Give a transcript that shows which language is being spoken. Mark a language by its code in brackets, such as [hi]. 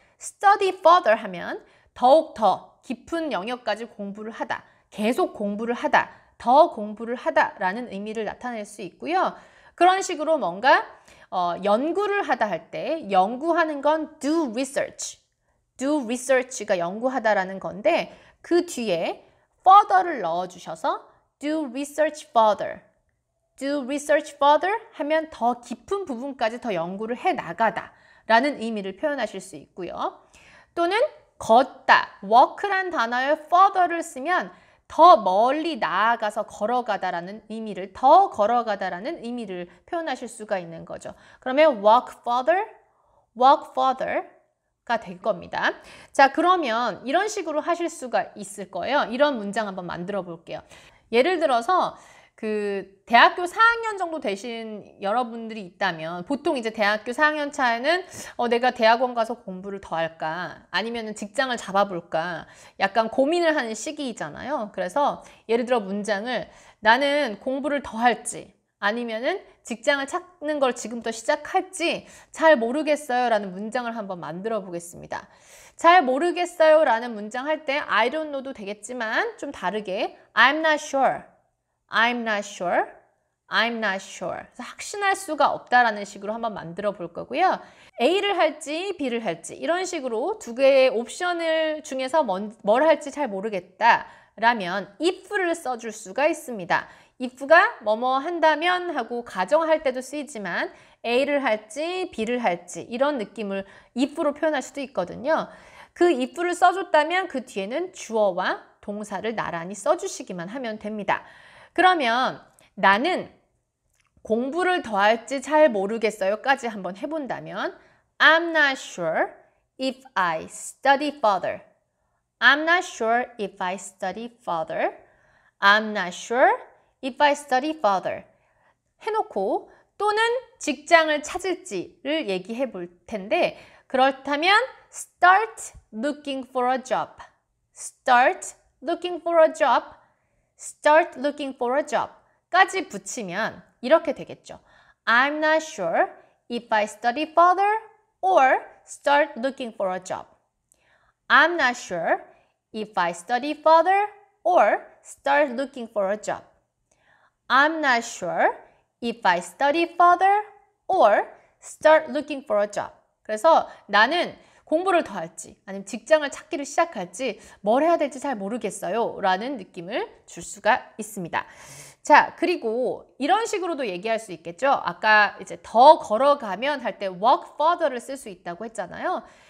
[en] study further [ko] 하면 더욱 더 깊은 영역까지 공부를 하다, 계속 공부를 하다, 더 공부를 하다라는 의미를 나타낼 수 있고요. 그런 식으로 뭔가 연구를 하다 할 때 연구하는 건 [en] do research, do research [ko] 가 연구하다라는 건데 그 뒤에 [en] further를 넣어주셔서 do research further. do research further [ko] 하면 더 깊은 부분까지 더 연구를 해 나가다 라는 의미를 표현하실 수 있고요. 또는 걷다, walk란 단어의 further를 쓰면 더 멀리 나아가서 걸어가다라는 의미를, 더 걸어가다라는 의미를 표현하실 수가 있는 거죠. 그러면 walk further가 될 겁니다. 자, 그러면 이런 식으로 하실 수가 있을 거예요. 이런 문장 한번 만들어 볼게요. 예를 들어서 대학교 4학년 정도 되신 여러분들이 있다면 보통 이제 대학교 4학년 차에는 내가 대학원 가서 공부를 더 할까 아니면 직장을 잡아볼까 약간 고민을 하는 시기이잖아요. 그래서 예를 들어 문장을 나는 공부를 더 할지 아니면은 직장을 찾는 걸 지금부터 시작할지 잘 모르겠어요 라는 문장을 한번 만들어 보겠습니다. 잘 모르겠어요 라는 문장 할 때 I don't know도 되겠지만 좀 다르게 [en] I'm not sure, I'm not sure, I'm not sure. [ko] 그래서 확신할 수가 없다라는 식으로 한번 만들어 볼 거고요. A를 할지 B를 할지 이런 식으로 두 개의 옵션을 중에서 뭘 할지 잘 모르겠다 라면 if를 써줄 수가 있습니다. if가 뭐뭐 한다면 하고 가정할 때도 쓰이지만 A를 할지 B를 할지 이런 느낌을 if로 표현할 수도 있거든요. 그 if를 써줬다면 그 뒤에는 주어와 동사를 나란히 써주시기만 하면 됩니다. 그러면 나는 공부를 더 할지 잘 모르겠어요까지 한번 해본다면 [en] I'm not sure if I study further. I'm not sure if I study further. I'm not sure if I study further. [ko] 해놓고 또는 직장을 찾을지를 얘기해 볼 텐데 그렇다면 [en] start looking for a job. start looking for a job. start looking for a job [ko] 까지 붙이면 이렇게 되겠죠. [en] I'm not sure if I study further or start looking for a job. I'm not sure if I study further or start looking for a job. I'm not sure if I study further or start looking for a job. [ko] 그래서 나는 공부를 더 할지 아니면 직장을 찾기를 시작할지 뭘 해야 될지 잘 모르겠어요 라는 느낌을 줄 수가 있습니다. 자, 그리고 이런 식으로도 얘기할 수 있겠죠. 아까 이제 더 걸어가면 할 때 walk further를 쓸 수 있다고 했잖아요.